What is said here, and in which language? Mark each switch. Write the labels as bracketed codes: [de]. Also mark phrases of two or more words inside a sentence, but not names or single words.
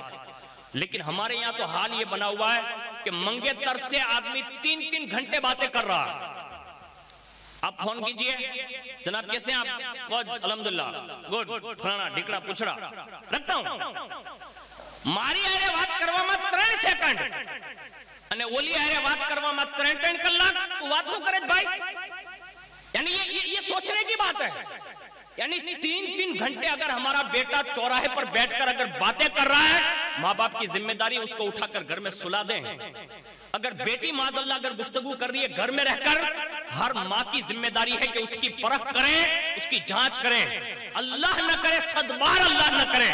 [ur] لیکن ہمارے یہاں تو حال یہ بنا ہوا ہے کہ منگیتر سے آدمی 3-3 گھنٹے باتیں کر رہا ہے۔ آپ فون کیجئے، جناب کیسے ہیں آپ؟ الحمدللہ، گوڈ، فلانا ڈھکڑا پچھڑا رکھتا ہوں۔ [gu] મારી આયે વાત કરવા મા 3 સેકન્ડ અને ઓલી આરે વાત કરવામાં 3 કલાક વાતો કરે ભાઈ। [ur] یعنی یہ سوچنے کی بات ہے، یعنی 3 گھنٹے اگر ہمارا بیٹا چوراہے پر بیٹھ کر اگر باتیں کر رہا ہے، ماں باپ کی ذمہ داری اس کو اٹھا کر گھر میں سلا دیں۔ اگر بیٹی معاذ اللہ اگر گفتگو کر رہی ہے گھر میں رہ کر، ہر ماں کی ذمہ داری ہے کہ اس کی پرکھ کریں، اس کی جانچ کریں، اللہ نہ کرے، صد بار اللہ نہ کرے۔